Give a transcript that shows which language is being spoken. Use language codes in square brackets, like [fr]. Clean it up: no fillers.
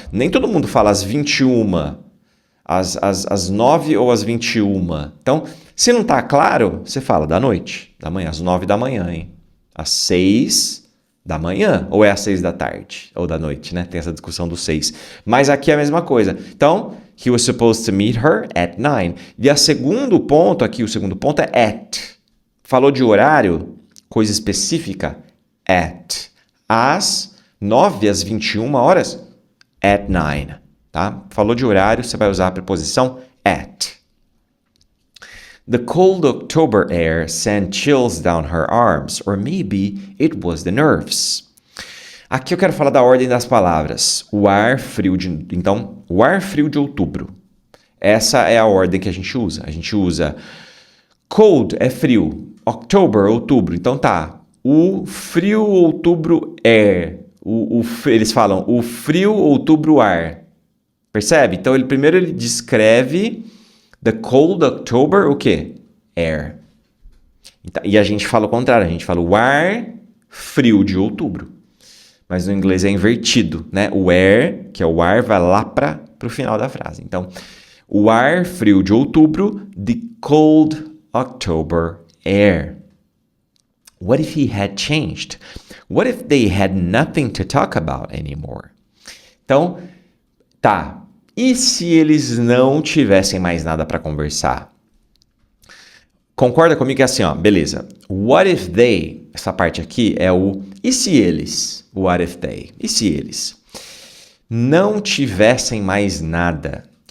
[pt] Nem todo mundo fala às 21, às 9 ou às 21. Então, se não tá claro, você fala da noite, da manhã, às 9 da manhã, hein? Às 6 da manhã, ou é às 6 da tarde, ou da noite, né? Tem essa discussão dos 6. Mas aqui é a mesma coisa. [en] Então, he was supposed to meet her at 9. [pt] E o segundo ponto é at. Falou de horário, coisa específica, at. Às 9 às 21 horas, at 9. Tá? Falou de horário, você vai usar a preposição at. [en] The cold October air sent chills down her arms, or maybe it was the nerves. [pt] Aqui eu quero falar da ordem das palavras. O ar frio de outubro. Essa é a ordem que a gente usa. A gente usa cold é frio, October, outubro. Então tá, o frio outubro air. Eles falam o frio outubro ar. Percebe? Então primeiro ele descreve [en] the cold October, [pt] o quê? Air. Então, e a gente fala o contrário, a gente fala o ar frio de outubro. Mas no inglês é invertido, né? O air, que é o ar, vai lá para o final da frase. Então, o ar frio de outubro, [en] the cold October air. What if he had changed? What if they had nothing to talk about anymore? [pt] Então, tá. E se eles não tivessem mais nada para conversar? Concorda comigo que é assim, ó, beleza. [en] What if they, [pt] essa parte aqui é o e se eles? What if they? E se eles não tivessem mais nada?